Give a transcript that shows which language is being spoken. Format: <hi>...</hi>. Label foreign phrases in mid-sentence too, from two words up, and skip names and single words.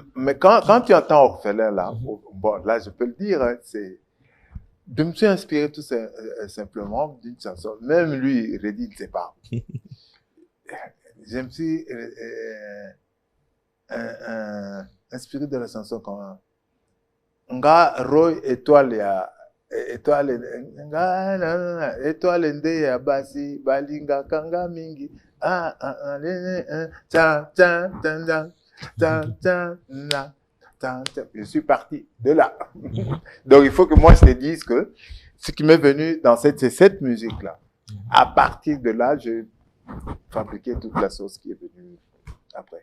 <fr>Mais quand tu entends Orphelin, là, bon, là, je peux le dire, hein, je me suis inspiré tout simplement d'une chanson. Même lui, Reddy, ne sait pas. Je me suis inspiré de la chanson comme</fr> <ln>Nga Roy étoile nde ya basi balinga kanga mingi</ln> <fr>je suis parti de là. Donc il faut que moi je te dise que ce qui m'est venu dans cette musique là, à partir de là j'ai fabriqué toute la sauce qui est venue après.</fr>